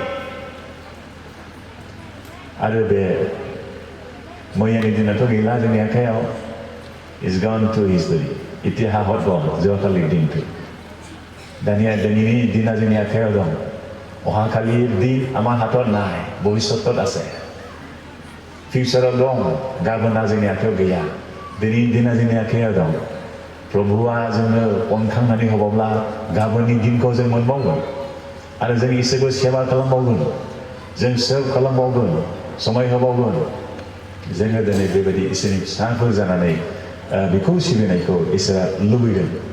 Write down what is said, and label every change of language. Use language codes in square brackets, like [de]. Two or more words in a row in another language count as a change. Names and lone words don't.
[brx] आरो बे मैयानि दिनाथ' गैला जोंनि आखायाव [en] is gone to history [brx] इतिहासाव दं जखालि दिनखौ दानिया दिनैनि दिना जोंनि आखायाव दं अहाखालि दिन [as] আমাৰ হাতত নাই ভৱিষ্যতত আছে [brx] ফিউচাराव दं गाबोना जोंनि आखायाव गैया दिनैनि दिना जोंनि आखायाव दं प्रभुआ जोंनो अनखांनानै होबावब्ला गाबोननि दिनखौ जों मोनबावगोन आरो जों इसोरखौ सेवा खालामबावगोन जों सोब खालामबावगोन समाय होबावगोन जोङो दिनै बेबायदि इसोरनि फिसाफोर जानानै बेखौ सिबिनायखौ इसोरा लुबैदों